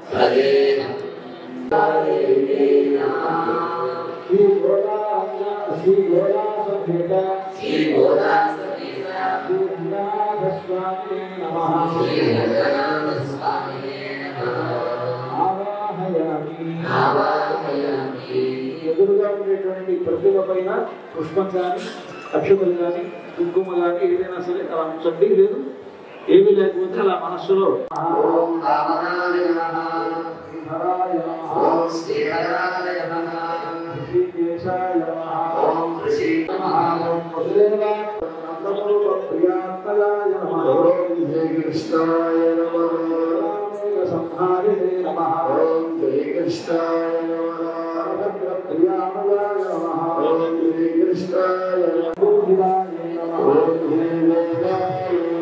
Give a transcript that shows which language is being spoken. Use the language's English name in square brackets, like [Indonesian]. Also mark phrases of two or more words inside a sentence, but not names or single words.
[Sanskrit] श्री गोदा समेत श्री रंगनाथ स्वामी नमः आवाहयामि [Telugu] ఎదురుగా ఉండేటువంటి ప్రతిమ పైన పుష్పం కానీ అక్షతలు కానీ కుంకుమ కానీ ఏదైనా సరే అలా ఉంచండి. లేదు ఏమీ లేకపోతే అలా మనస్సులో [Sanskrit] ఓం రామనాయ నమః శ్రీహరాయ నమః ఓం శ్రీహరాయ నమః శ్రీకేశాయ నమః ఓం శ్రీ నమః ఓం వసుదేవాయ నమః ప్రియాత్మయాయ నమః ఓం శ్రీ కృష్ణాయ నమః సంహారిణే నమః ఓం శ్రీ కృష్ణాయ నమః ప్రియామయాయ నమః ఓం శ్రీ కృష్ణాయ నమః ఓం శ్రీ వేదాయ